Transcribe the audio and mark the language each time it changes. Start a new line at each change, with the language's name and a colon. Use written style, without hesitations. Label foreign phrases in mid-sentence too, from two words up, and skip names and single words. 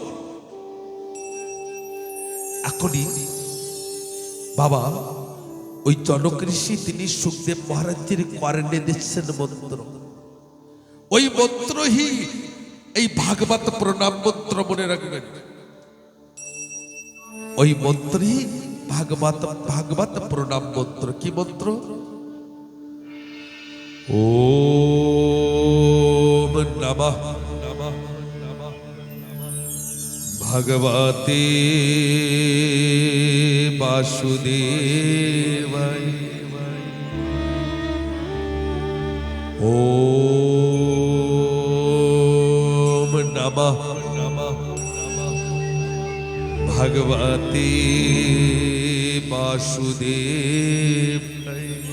Bangla: এখনই বাবা ওই জনক ঋষি তিনি সুখদেব মহারাজের কর্ণে দিচ্ছেন মন্ত্র। ওই মন্ত্রই এই ভাগবত প্রণাম মন্ত্র, মনে রাখবেন। ওই মন্ত্রই ভাগবত প্রণাম মন্ত্র। কি মন্ত্র?
Sanskrit: ওম নমঃ ভগবতে বাসুদেবায়। ওম নমঃ ভগবতে বাসুদেবায়।